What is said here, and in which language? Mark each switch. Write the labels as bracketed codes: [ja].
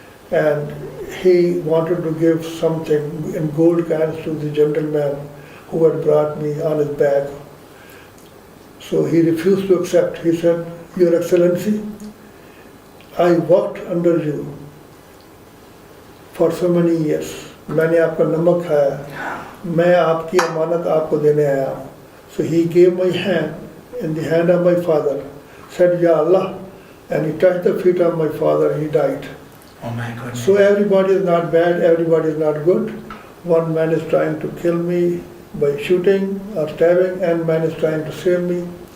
[en] And he wanted to give something in gold coins to the gentleman who had brought me on his back. So he refused to accept. He said, Your Excellency, I worked under you for so many years. [hi] मैंने आपका नमक खाया, मैं आपकी अमानत आपको देने आया हूँ. [en] So he gave my hand in the hand of my father, said, Ya Allah, and he touched the feet of my father and he died. Oh my goodness. So everybody is not bad, everybody is not good. One man is trying to kill me by shooting or stabbing, and man is trying to save me.